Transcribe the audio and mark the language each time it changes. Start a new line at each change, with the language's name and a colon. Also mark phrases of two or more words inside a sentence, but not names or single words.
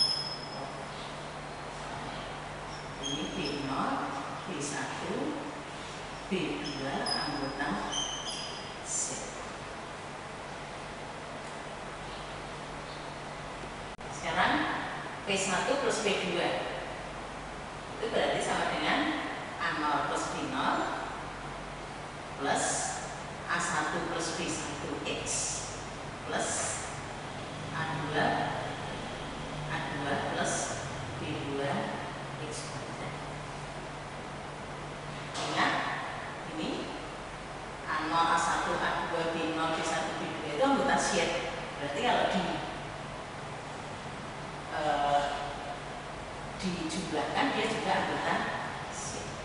Indonesian: Ini B0, B1, B2 anggota Z. Sekarang P1 plus P2 itu berarti sama dengan A0 plus B0 plus A1 plus B1x plus A2 plus B2x kuadrat. Ingat ini A0, A1, A2, B0, B1, B2 itu anggota Z. Berarti kalau dijumlahkan dia juga anggota Z.